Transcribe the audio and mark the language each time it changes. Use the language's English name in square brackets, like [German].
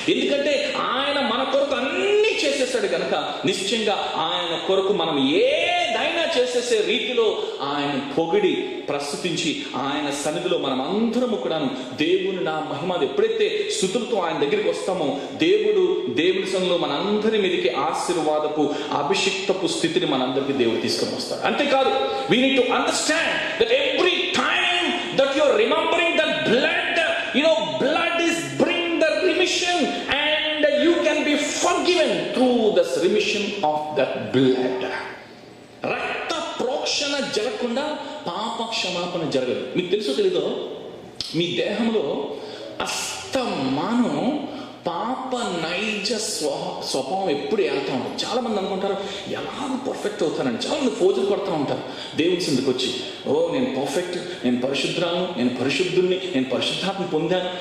[Telugu] ఎందుకంటే ఆయన మన కొరకు అన్ని చేసేసాడు కనుక నిశ్చయంగా ఆయన కొరకు మనం ఏదైనా చేసేసే రీతిలో ఆయన పొగిడి ప్రస్తుతించి ఆయన సన్నిధిలో మనం అందరము కూడాను దేవుని నా మహిమ ఎప్పుడైతే స్తుతులతో ఆయన దగ్గరికి వస్తామో దేవుని సన్నిధిలో మనందరి మీదకి ఆశీర్వాదపు అభిషిక్తపు స్థితిని మనందరికీ దేవుడు తీసుకొని వస్తాడు. అంతేకాదు, [English] we need to understand that every time that you are remembering that blood, blood is bring the remission and you can be forgiven through this remission of that blood. [Telugu] రక్త ప్రోక్షణ జరగకుండా పాప క్షమాపణ జరగదు. మీకు తెలుసో తెలీదో, మీ దేహంలో అస్తమానం పాప నైజ స్వభావం ఎప్పుడు వెళ్తూ ఉంటుంది. చాలా మంది అనుకుంటారు ఎలాగో పర్ఫెక్ట్ అవుతానండి. చాలా మంది ఫోజులు కొడుతూ ఉంటారు దేవుని సిందుకు వచ్చి, నేను పర్ఫెక్ట్, నేను పరిశుద్ధాలను, నేను పరిశుద్ధుల్ని, నేను పరిశుద్ధాత్మ పొందాను.